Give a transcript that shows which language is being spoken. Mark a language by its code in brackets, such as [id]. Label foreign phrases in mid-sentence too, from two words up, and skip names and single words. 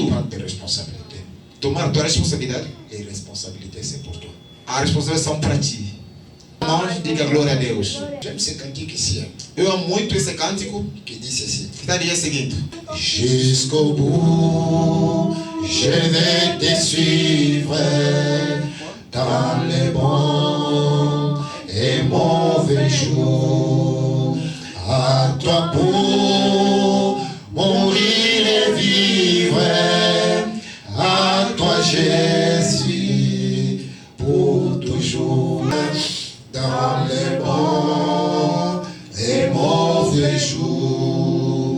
[fr] prendre tes responsabilités, [pt] tomar a tua responsabilidade, [fr] les responsabilités, c'est pour toi. [pt] a responsabilidade são para ti. Irmãos, diga glória a Deus. [fr] J'aime ce cantique ici hein, [pt] Eu amo muito esse cântico [fr] qui dit ceci. [pt] que está dizendo o seguinte: [fr] Jusqu'au bout, je vais te suivre dans les bons et mauvais jours. À toi pour mourir et vivre, à toi Jésus, pour toujours, dans les bons et mauvais jours.